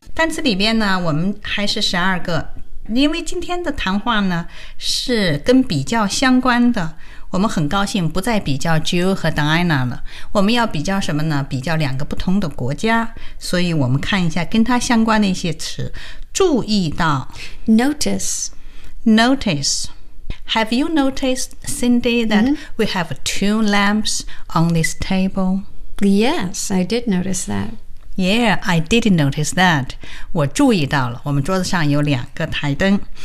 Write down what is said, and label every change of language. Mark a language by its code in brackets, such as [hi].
[zh] 单词里边呢，我们还是十二个，因为今天的谈话呢是跟比较相关的。我们很高兴不再比较 Jill 和 Diana 了，我们要比较什么呢？比较两个不同的国家，所以我们看一下跟它相关的一些词。注意到 [en] Notice Have you noticed, Cindy, that、we have two lamps on this table? Yes, I did notice that. Yeah, I didn't notice that. [zh] 我注意到了，我们桌子上有两个台灯。